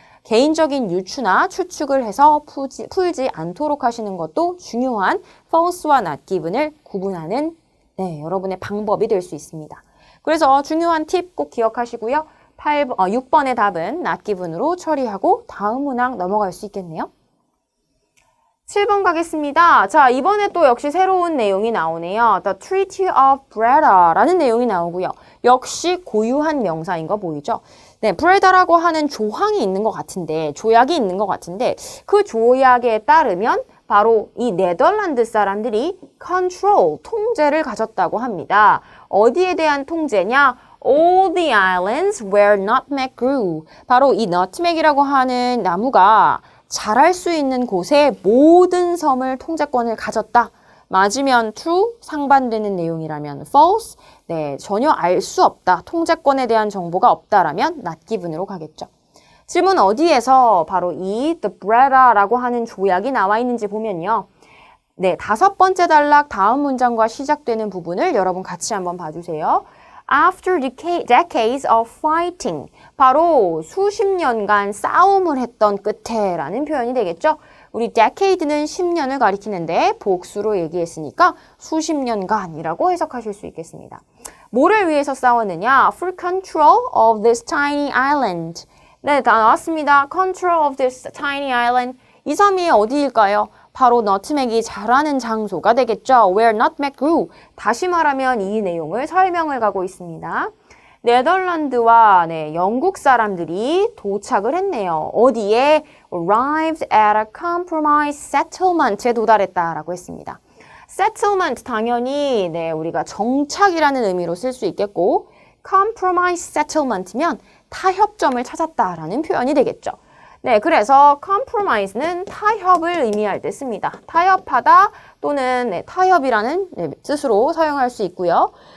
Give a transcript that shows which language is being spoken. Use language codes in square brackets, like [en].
[ko] 개인적인 유추나 추측을 해서 풀지 않도록 하시는 것도 중요한 false와 not given을 구분하는 여러분의 방법이 될 수 있습니다. 그래서 중요한 팁 꼭 기억하시고요. 6번의 답은 not given으로 처리하고 다음 문항 넘어갈 수 있겠네요. 7번 가겠습니다. 자, 이번에 또 역시 새로운 내용이 나오네요. The Treaty of Breda라는 내용이 나오고요. 역시 고유한 명사인 거 보이죠? 네, 브레다라고 하는 조항이 있는 것 같은데, 조약이 있는 것 같은데 그 조약에 따르면 바로 이 네덜란드 사람들이 control, 통제를 가졌다고 합니다. 어디에 대한 통제냐? [en] All the islands where nutmeg grew. [ko] 바로 이 nutmeg이라고 하는 나무가 자랄 수 있는 곳의 모든 섬을 통제권을 가졌다. 맞으면 true, 상반되는 내용이라면 false, 전혀 알 수 없다. 통제권에 대한 정보가 없다라면 not given으로 가겠죠. 질문 어디에서 바로 이 the Breda라고 하는 조약이 나와 있는지 보면요. 5번째 단락 다음 문장과 시작되는 부분을 여러분 같이 한번 봐주세요. [en] After decades of fighting, [ko] 바로 수십 년간 싸움을 했던 끝에 라는 표현이 되겠죠. 우리 decade는 10년을 가리키는데 복수로 얘기했으니까 수십 년간이라고 해석하실 수 있겠습니다. 뭐를 위해서 싸웠느냐? [en] For control of this tiny island. [ko] 네, 다 나왔습니다. [en] Control of this tiny island. [ko] 이 섬이 어디일까요? 바로 너트맥이 자라는 장소가 되겠죠. [en] Where nutmeg grew. [ko] 다시 말하면 이 내용을 설명을 가고 있습니다. 네덜란드와 영국 사람들이 도착을 했네요. 어디에? [en] Arrived at a compromise settlement에 [ko] 도달했다라고 했습니다. settlement 당연히 우리가 정착이라는 의미로 쓸 수 있겠고 compromise settlement면 타협점을 찾았다라는 표현이 되겠죠. 그래서 compromise는 타협을 의미할 때 씁니다. 타협하다 또는 타협이라는 뜻으로 사용할 수 있고요.